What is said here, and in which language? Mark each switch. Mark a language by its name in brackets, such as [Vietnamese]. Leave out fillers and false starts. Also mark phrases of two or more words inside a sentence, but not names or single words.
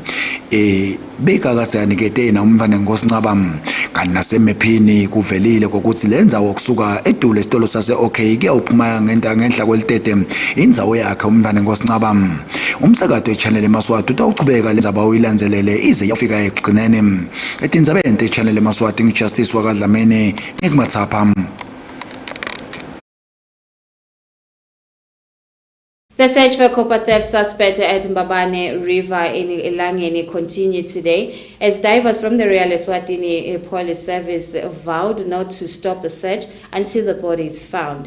[Swati] beka kasanikete na umfana ngosincaba kanti nasemephini kuvelile ukuthi lenzawo kusuka edule esitolo sase okay kuyawuphuma ngenhla kwelitete indzawo yakhe umfana ngosincaba umsakazo weChannel Yemaswati utawuchubeka lenzaba uyilandzelele ize yafika ekugcineni etindzabeni teChannel Yemaswati ngijustice wakadlamini ngikumathapha. [English] The search for copper theft suspect at Mbabane River in Elangeni continued today as divers from the Royal ESWATINI Police Service vowed not to stop the search until the body is found.